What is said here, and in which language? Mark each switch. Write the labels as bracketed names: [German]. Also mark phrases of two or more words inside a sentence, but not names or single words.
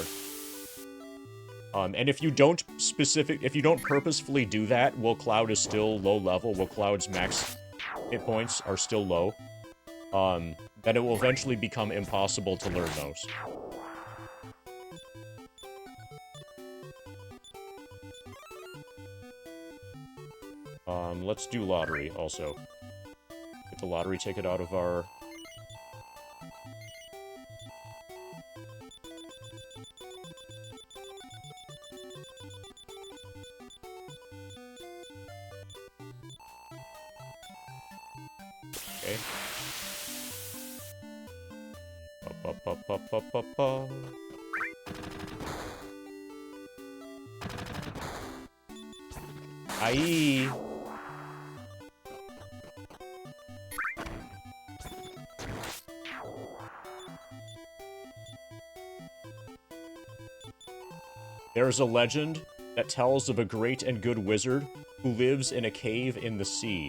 [English] And if you don't purposefully do that while Cloud is still low level, while Cloud's max hit points are still low, then it will eventually become impossible to learn those. Let's do lottery also. Get the lottery ticket out of our... Okay. Ba-ba-ba-ba-ba-ba. Aye. There is a legend that tells of a great and good wizard who lives in a cave in the sea.